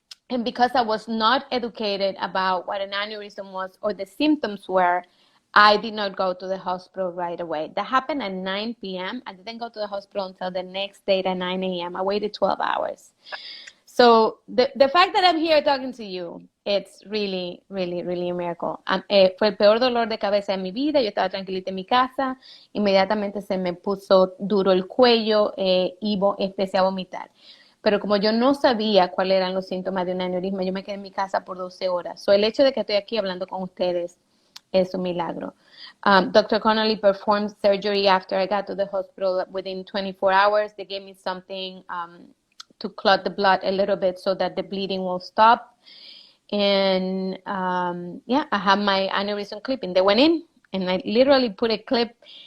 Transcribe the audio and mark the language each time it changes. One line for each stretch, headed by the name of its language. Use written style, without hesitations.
English: And because I was not educated about what an aneurysm was or the symptoms were, I did not go to the hospital right away. That happened at 9 p.m. I didn't go to the hospital until the next day at 9 a.m. I waited 12 hours. So the fact that I'm here talking to you, it's really, really, really a miracle.
Spanish: Fue el peor dolor de cabeza de mi vida. Yo estaba tranquilita en mi casa. Inmediatamente se me puso duro el cuello y empecé a vomitar. Pero como yo no sabía cuáles eran los síntomas de un aneurisma, yo me quedé en mi casa por 12 horas. So el hecho de que estoy aquí hablando con ustedes es un milagro.
English: Dr. Connolly performed surgery after I got to the hospital within 24 hours. They gave me something to clot the blood a little bit so that the bleeding will stop. And I have my aneurysm clipping. They went in and I literally put a clip